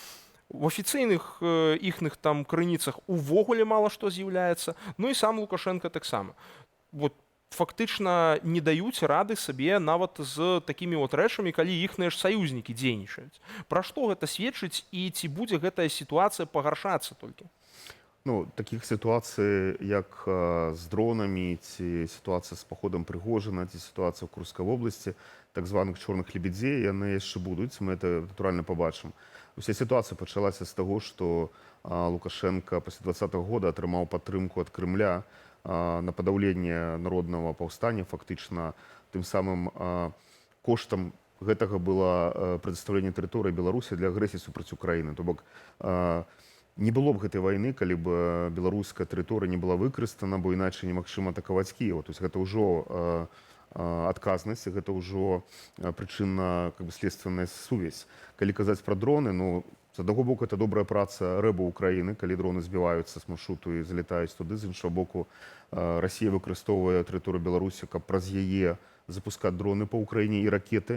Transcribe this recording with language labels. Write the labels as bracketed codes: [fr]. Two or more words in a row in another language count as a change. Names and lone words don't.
[be] В афіцыйных іхных там крыніцах увогуле мала што з'яўляецца, ну і сам Лукашенко таксама. Вот фактычна не даюць рады сабе нават з такімі от рэчамі, калі іхныя ж саюзнікі дзейнічаюць. Пра што гэта сведчыць і ці будзе гэтая сітуацыя пагаршацца толькі? [uk] Ну, таких ситуаций, як з дронами, ці ситуація з походом Пригожина, ці ситуація в Курській області, так званих чорних лебедей, вони ще будуть, ми це натурально побачимо. Уся ситуація почалася з того, що Лукашенко після 2020 року отримав підтримку від Кремля на подавлення народного повстання, фактично тим самим коштом [be] гэтага было [uk] предоставление території Білорусі для агресії супроти України. [be] Тобто, не было б гэтай вайны, калі б беларуская тэрыторыя не была выкарыстана, бо іначай немагчыма атакаваць Кіеў. [ru] То есть [be] гэта ўжо адказнасць, гэта ўжо прычынна следственная сувязь. Калі казаць пра дроны, ну, з аднаго боку, это добрая праца рэбаў Украіны, калі дроны збіваюцца з маршруту і залетаюць туды, з іншага боку, Расія выкарыстоўвае тэрыторыю Беларусі, каб праз яе запускаць дроны па Украіне і ракеты.